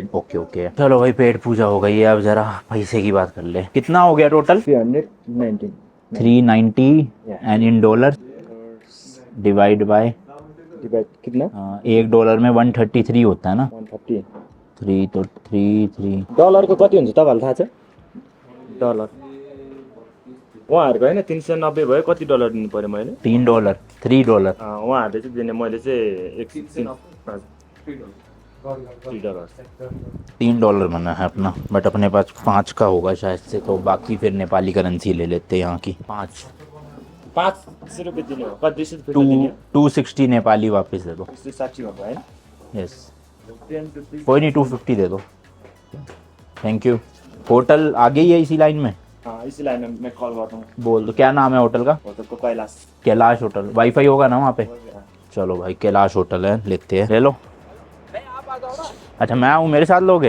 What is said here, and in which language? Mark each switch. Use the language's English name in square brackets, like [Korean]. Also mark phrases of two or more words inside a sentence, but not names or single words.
[English] okay okay [Hindi] है। चलो भाई पेट पूजा हो गई है, अब जरा पैसे की बात कर ले। कितना हो गया टोटल? 390 [English] and in dollar divide by [Hindi] कितना? $1 में 133 होता है ना। 130 3 तो 3 [Nepali] डलरको कति हुन्छ तपाईँहरूलाई थाहा छ? डलर उहाँहरूको होइन 390 भयो, कति डलर दिनु पर्यो मैले? $3 $3 उहाँहरूले चाहिँ दिने, मैले चाहिँ [Hindi] $3 बना है अपना, बट अपने पास 5 का होगा शायद से, तो बाकी फिर नेपाली करेंसी ले लेते हैं यहाँ की। [Nepali] 500 रुपियाँ दिने हो, कति [Hindi] 260 नेपाली वापस दे दो। [Nepali] 160 भएको होइन? यस, [Hindi] कोई नहीं 250 दे दो, [English] thank you. [Hindi] होटल आगे ही है इसी लाइन में? हाँ इसी लाइन में मैं कॉल करता हूँ। बोल दो क्या नाम है होटल का? होटल को कैलाश। कैलाश होटल। वाईफाई होगा ना वहाँ पे? चलो भाई कैलाश होटल है, लेते हैं, ले लो। अच्छा मैं हूँ, मेरे साथ लोगे?